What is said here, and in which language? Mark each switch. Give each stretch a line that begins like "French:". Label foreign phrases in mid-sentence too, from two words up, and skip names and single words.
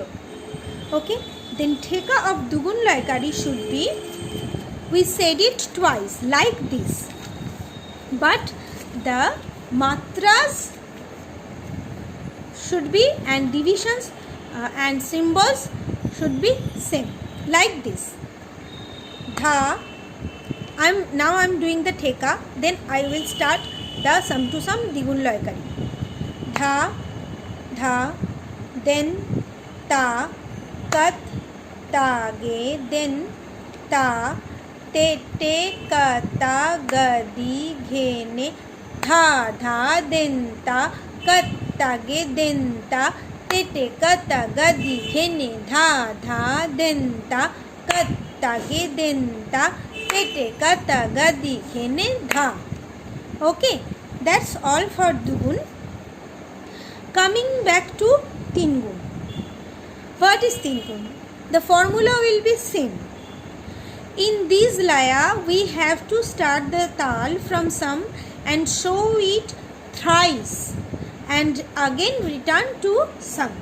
English: Okay, then Theka of Dugun Laikari should be, we said it twice like this, but the matras should be, and divisions and symbols should be same like this. Dha, now I am doing the Theka, then I will start the sum to sum Digun Laikari. Dha, dha, then ta, kat, ta, ge, then ta, te, te, ka, ta, ga, di, ghe, ne, dha, dha, then ta, kat, ta, ge, then ta, te, te, ka, ta, ga, di, ghe, ne, dha, dha, then ta, kat, ta, ge, then ta, te, te, ka, ta, ga, di, ghe, ne, dha. Okay, that's all for Dugun. Coming back to Tingun. What is Tingun? The formula will be same. In this laya, we have to start the Tal from sum and show it thrice and again return to sum.